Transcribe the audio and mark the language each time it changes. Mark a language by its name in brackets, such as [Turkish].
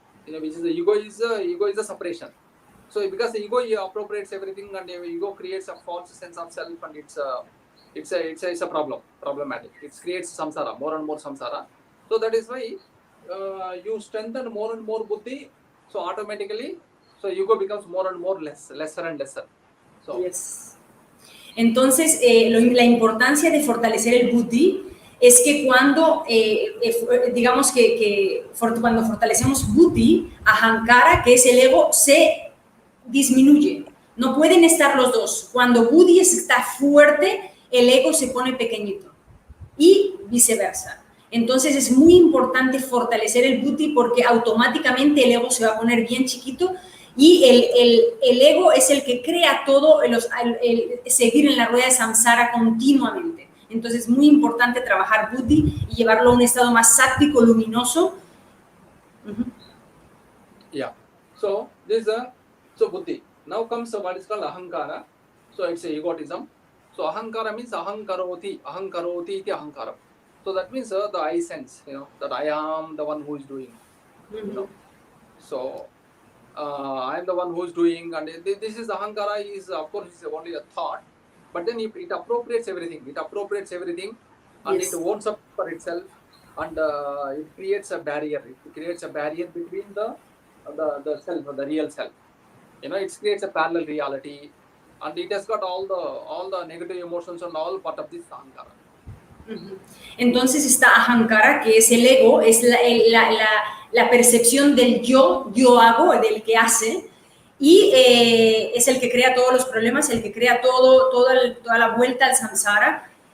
[English] Which is the ego is a separation. So because the ego appropriates everything, and the ego creates a false sense of self, and it's a problematic. It creates samsara, more and more samsara. So that is why you strengthen more and more buddhi, so automatically, so ego becomes more and more lesser and lesser. So, Yes. [Spanish] Entonces, la importancia de fortalecer el buddhi es que cuando, digamos cuando fortalecemos buddhi, ahankara, que es el ego, se disminuye. No pueden estar los dos. Cuando buddhi está fuerte, el ego se pone pequeñito y viceversa. Entonces es muy importante fortalecer el buddhi porque automáticamente el ego se va a poner bien chiquito y el ego es el que crea todo, el seguir en la rueda de samsara continuamente. Entonces es muy importante trabajar buddhi y llevarlo a un estado más sáctico, luminoso. [English] Yeah. So this is so buddhi. Now comes what is called ahankara. So it's a egotism. So ahankara means [Sanskrit] ahankaroti iti ahankara. [English] So that means the I sense, that I am the one who is doing. So I am the one who is doing, and this is ahankara. Is of course is only a thought, but then it appropriates everything. It appropriates everything, and Yes. it owns up for itself, and it creates a barrier. It creates a barrier between the self, the real self. It creates a parallel reality, and it has got all the negative emotions and all part of this ahankara. [Spanish] Entonces está ahankara, que es el ego, es la percepción del yo hago, del que hace, y es el que crea todos los problemas, el que crea toda la vuelta al samsara.